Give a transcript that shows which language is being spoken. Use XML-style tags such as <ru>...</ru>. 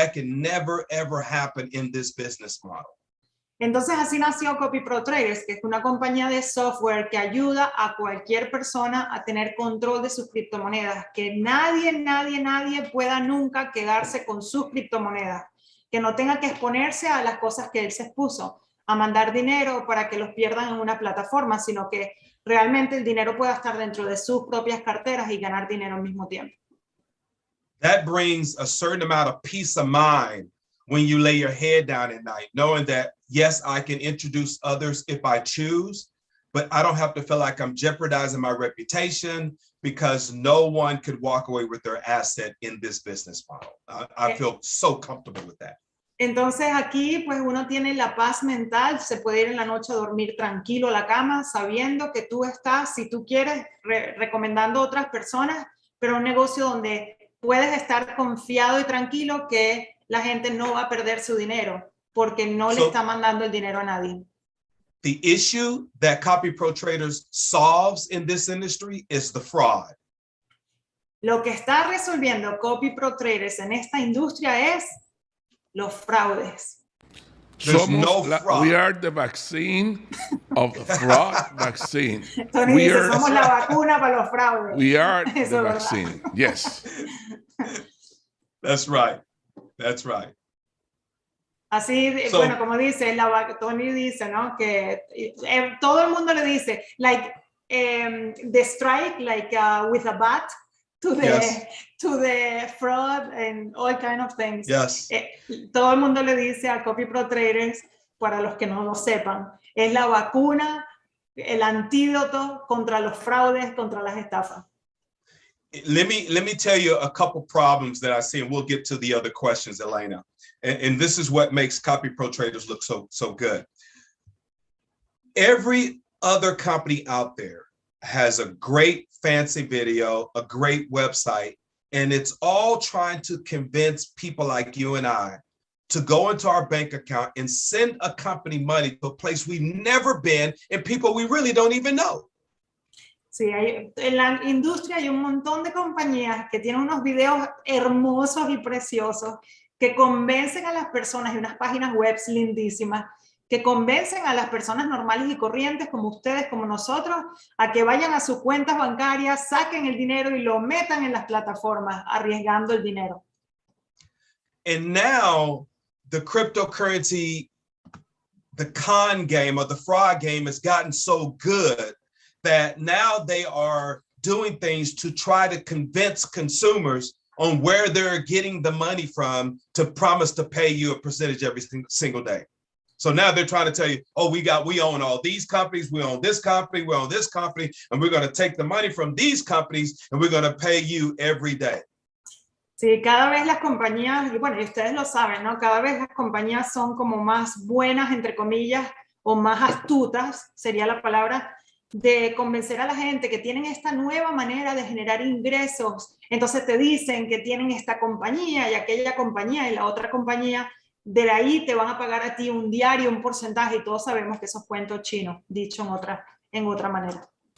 <en>That can never ever happen in this business model.</en> <es>Entonces así nació Copyprotraders, que es una compañía de software que ayuda a cualquier persona a tener control de sus criptomonedas, que nadie pueda nunca quedarse con sus criptomonedas, que no tenga que exponerse a las cosas que él se expuso, a mandar dinero para que los pierdan en una plataforma, sino que realmente el dinero pueda estar dentro de sus propias carteras y ganar dinero al mismo tiempo.</es> <en>That brings a certain amount of peace of mind when you lay your head down at night, knowing that, yes, I can introduce others if I choose, but I don't have to feel like I'm jeopardizing my reputation because no one could walk away with their asset in this business model. I feel so comfortable with that.</en> <es>Entonces aquí pues uno tiene la paz mental, se puede ir en la noche a dormir tranquilo a la cama sabiendo que tú estás, si tú quieres, recomendando a otras personas, pero un negocio donde puedes estar confiado y tranquilo que la gente no va a perder su dinero porque no le está mandando el dinero a nadie.</es> <en>The issue that Copyprotraders solves in this industry is the fraud.</en> <es>Lo que está resolviendo Copyprotraders en esta industria es los fraudes.</es> <en>We are the vaccine of the fraud vaccine.</en> <es>Tony dice, somos la vacuna para los fraudes.</es> <en>We are the vaccine. Yes. That's right. That's right.</en> <es>Así, bueno, como dice, Tony dice, ¿no? Que todo el mundo le dice,</es> <en>like, the strike, like with a bat, to the fraud and all kind of things. Yes.</en> <es>Todo el mundo le dice a Copyprotraders, para los que no lo sepan, es la vacuna, el antídoto contra los fraudes, contra las estafas.</es> <en>Let me tell you a couple problems that I see, and we'll get to the other questions, Elena. And this is what makes Copyprotraders look so good. Every other company out there has a great fancy video, a great website, and it's all trying to convince people like you and I to go into our bank account and send a company money to a place we've never been and people we really don't even know.</en> <es>Sí, en la industria hay un montón de compañías que tienen unos videos hermosos y preciosos que convencen a las personas y unas páginas web lindísimas que convencen a las personas normales y corrientes como ustedes, como nosotros, a que vayan a sus cuentas bancarias, saquen el dinero y lo metan en las plataformas, arriesgando el dinero.</es> <en>And now the cryptocurrency, the con game or the fraud game has gotten so good that now they are doing things to try to convince consumers on where they're getting the money from to promise to pay you a percentage every single day. So now they're trying to tell you, oh, we own all these companies, we own this company, we own this company, and we're going to take the money from these companies and we're going to pay you every day.</en> <es>Sí, cada vez las compañías, y bueno, y ustedes lo saben, ¿no? Cada vez las compañías son como más buenas, entre comillas, o más astutas, sería la palabra, de convencer a la gente que tienen esta nueva manera de generar ingresos. Entonces te dicen que tienen esta compañía y aquella compañía y la otra compañía, de ahí te van a pagar a ti un diario, un porcentaje, y todos sabemos que esos cuentos chinos, dicho en otra manera.</es>